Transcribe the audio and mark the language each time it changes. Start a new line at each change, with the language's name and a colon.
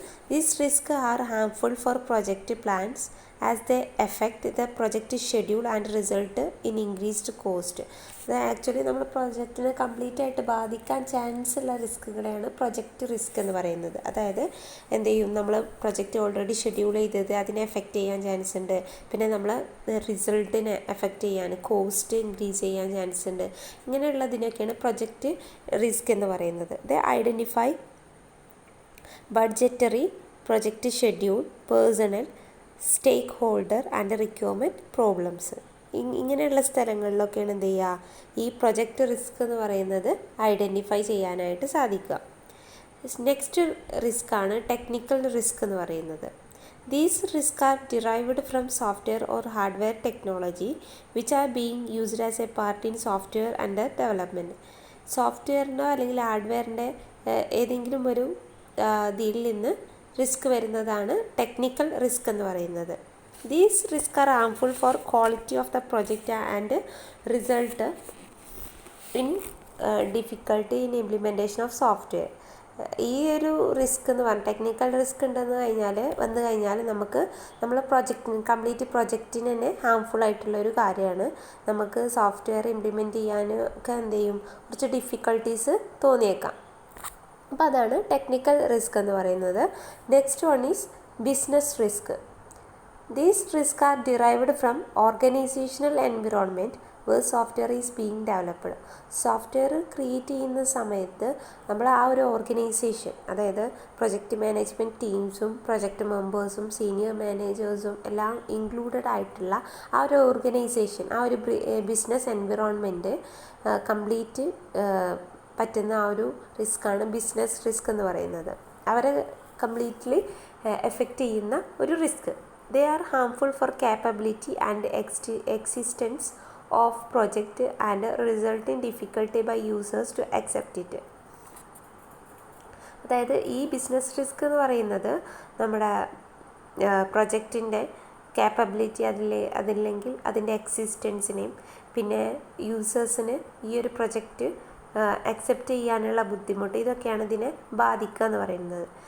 English: These risks are harmful for project plans as they affect the project schedule and result in increased cost.
Malayalam: ഇത് actually നമ്മുടെ പ്രൊജക്റ്റിനെ complete ആയിട്ട് ബാധിക്കാൻ chance ഉള്ള റിസ്കുകളെയാണ് project risk എന്ന് പറയുന്നത്. അതായത് എന്ത് ചെയ്യും, നമ്മൾ പ്രൊജക്റ്റ് ഓൾറെഡി ഷെഡ്യൂൾ ചെയ്തത് അതിനെ എഫക്റ്റ് ചെയ്യാൻ ചാൻസ് ഉണ്ട്. പിന്നെ നമ്മൾ റിസൾട്ടിനെ എഫക്റ്റ് ചെയ്യാൻ, കോസ്റ്റ് ഇൻക്രീസ് ചെയ്യാൻ ചാൻസ് ഉണ്ട്. ഇങ്ങനെയുള്ളതിനൊക്കെയാണ് പ്രൊജക്റ്റ് റിസ്ക് എന്ന് പറയുന്നത്. ഇത്
English: Identify budgetary, project schedule, personnel, stakeholder and requirement problems.
Malayalam: ഇങ്ങനെയുള്ള സ്ഥലങ്ങളിലൊക്കെയാണ് എന്ത് ചെയ്യുക, ഈ പ്രൊജക്റ്റ് റിസ്ക് എന്ന് പറയുന്നത് ഐഡൻറ്റിഫൈ ചെയ്യാനായിട്ട് സാധിക്കുക. നെക്സ്റ്റ് റിസ്ക് ആണ് ടെക്നിക്കൽ റിസ്ക് എന്ന് പറയുന്നത്.
English: These risks are derived from software or hardware technology which are being used as a part in software under development.
Malayalam: സോഫ്റ്റ്വെയറിൻ്റെ അല്ലെങ്കിൽ ഹാർഡ്വെയറിൻ്റെ ഏതെങ്കിലും ഒരു ഇതിൽ നിന്ന് റിസ്ക് വരുന്നതാണ് ടെക്നിക്കൽ റിസ്ക് എന്ന് പറയുന്നത്.
English: These risks are harmful for quality of the project and result in difficulty in implementation of software.
Malayalam: ഈ ഒരു റിസ്ക് എന്ന് പറഞ്ഞാൽ ടെക്നിക്കൽ റിസ്ക് വന്നു കഴിഞ്ഞാൽ നമുക്ക് നമ്മൾ കംപ്ലീറ്റ് പ്രൊജക്റ്റിന് തന്നെ ഹാംഫുൾ ആയിട്ടുള്ളൊരു കാര്യമാണ്. നമുക്ക് സോഫ്റ്റ്വെയർ ഇംപ്ലിമെൻറ്റ് ചെയ്യാനൊക്കെ എന്ത് ചെയ്യും, കുറച്ച് ഡിഫിക്കൽട്ടീസ് തോന്നിയേക്കാം. അപ്പോൾ അതാണ് ടെക്നിക്കൽ റിസ്ക് എന്ന് പറയുന്നത്.
English: Next one is business risk. These risks are derived from organizational environment where software is being developed.
Malayalam: Software create ചെയ്യുന്ന സമയത്ത് നമ്മൾ ആ ഒരു ഓർഗനൈസേഷൻ, അതായത് പ്രൊജക്റ്റ് മാനേജ്മെൻറ്റ് ടീംസും പ്രൊജക്റ്റ് മെമ്പേഴ്സും സീനിയർ മാനേജേഴ്സും എല്ലാം ഇൻക്ലൂഡഡ് ആയിട്ടുള്ള ആ ഒരു ഓർഗനൈസേഷൻ, ആ ഒരു ബിസിനസ് എൻവിറോൺമെൻറ്റ് കംപ്ലീറ്റ് പറ്റുന്ന ആ ഒരു റിസ്ക്കാണ് ബിസിനസ് റിസ്ക് എന്ന് പറയുന്നത്. അവരെ കംപ്ലീറ്റ്ലി എഫക്റ്റ് ചെയ്യുന്ന ഒരു risk.
English: They are harmful for capability and existence of project and result in difficulty by users to accept it.
Malayalam: അതായത് ഈ ബിസിനസ് റിസ്ക് എന്ന് പറയുന്നത് നമ്മുടെ പ്രൊജക്റ്റിൻ്റെ ക്യാപ്പബിലിറ്റി അതില്ലെങ്കിൽ അതിൻ്റെ എക്സിസ്റ്റൻസിനെയും പിന്നെ യൂസേഴ്സിന് ഈ ഒരു പ്രൊജക്റ്റ് അക്സെപ്റ്റ് ചെയ്യാനുള്ള ബുദ്ധിമുട്ട്, ഇതൊക്കെയാണ് ഇതിനെ ബാധിക്കുക എന്ന് പറയുന്നത്.